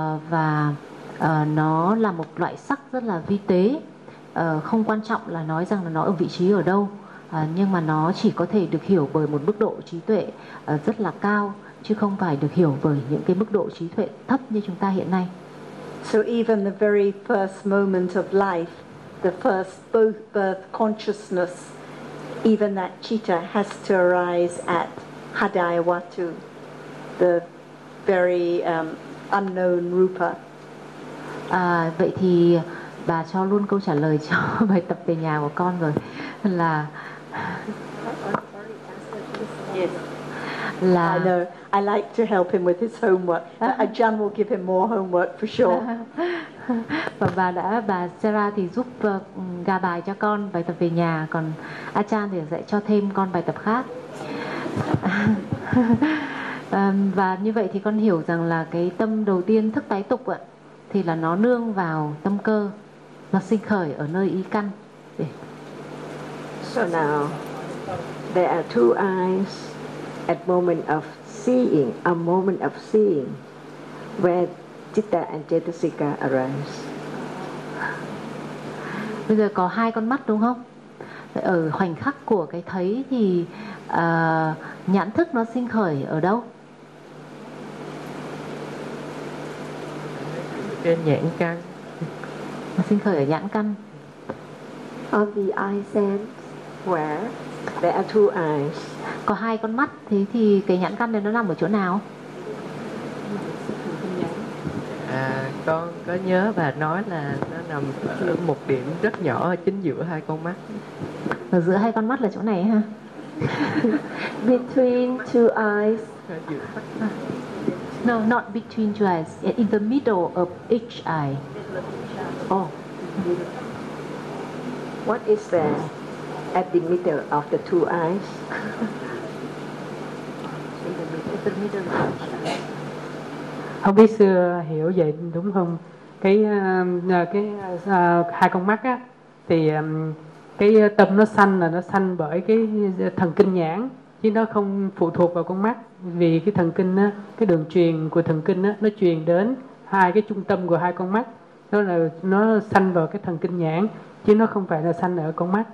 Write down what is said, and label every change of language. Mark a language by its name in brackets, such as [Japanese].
[Vietnamese] Và nó là một loại sắc rất là vi tế, không quan trọng là nói rằng là nó ở vị trí ở đâu, nhưng mà nó chỉ có thể được hiểu bởi một mức độ trí tuệ rất là cao, chứ không phải được hiểu bởi những cái mức độ trí tuệ thấp như chúng ta hiện nay. [English] So even the very first moment of life, the first birth consciousness, even that citta has to arise at hadayawatu, the very unknown rupa. [Vietnamese] Vậy thì bà cho luôn câu trả lời cho bài tập về nhà của con rồi, là [English] là I know I like to help him with his homework. Ajahn will give him more homework for sure. [Vietnamese] Và bà Sarah thì giúp gà bài cho con bài tập về nhà, còn Ajahn thì dạy cho thêm con bài tập khác. Và như vậy thì con hiểu rằng là cái tâm đầu tiên thức tái tục ạ, thì là nó nương vào tâm cơ, nó sinh khởi ở nơi ý căn. [English] So now there are two eyes at moment of seeing, a moment of seeing where citta and cetasika arise. [Vietnamese] Bây giờ có hai con mắt đúng không? Ở khoảnh khắc của cái thấy thì nhãn thức nó sinh khởi ở đâu? Trên nhãn căn. sinh khởi ở nhãn căn. [English] On the eye sense, where there are two eyes. [Vietnamese] Có hai con mắt, thế thì cái nhãn căn này nó nằm ở chỗ nào? À, con có nhớ bà nói là nó nằm ở một điểm rất nhỏ ở chính giữa hai con mắt. Ở giữa hai con mắt là chỗ này ha? [English] Between two eyes. No, not between two eyes. In the middle of each eye. Oh. What is there at the middle of the two eyes? In the middle of each eye. [Vietnamese] Không biết xưa hiểu vậy đúng không? Hai con mắt á, thì cái tâm nó sanh là nó sanh bởi cái thần kinh nhãn, chứ nó không phụ thuộc vào con mắt. Vì cái thần kinh á, cái đường truyền của thần kinh á, nó truyền đến hai cái trung tâm của hai con mắt, đó là nó sanh vào cái thần kinh nhãn, chứ nó không phải là sanh ở con mắt.